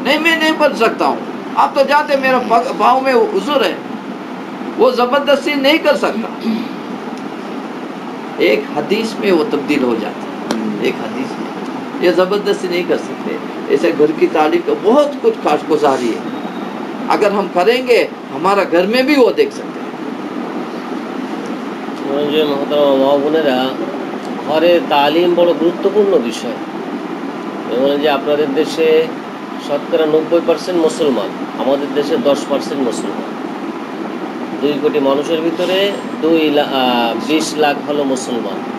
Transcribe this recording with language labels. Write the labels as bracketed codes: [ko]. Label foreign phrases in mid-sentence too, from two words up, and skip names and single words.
[ur] نہیں میں نہیں پڑھ سکتا ہوں، آپ تو جاتے میرا پاؤں میں عذر ہے، وہ زبردستی نہیں کر سکتا. ایک حدیث میں وہ تبدیل ہو جاتا ہے، ایک حدیث میں. یہ زبردستی نہیں کر سکتے. ایسے گھر کی تعلیم کا بہت کچھ خاص گزاری ہے، اگر ہم کریں گے ہمارا گھر میں بھی وہ دیکھ سکتے ہیں. [bn] যে মহতরম মা বোনেরা, ঘরে তালিম বড় গুরুত্বপূর্ণ বিষয়। এবং যে আপনাদের দেশে শতকরা 90% মুসলমান, আমাদের দেশে 10% মুসলমান। 2 কোটি মানুষের ভিতরে 20 লাখ হলো মুসলমান।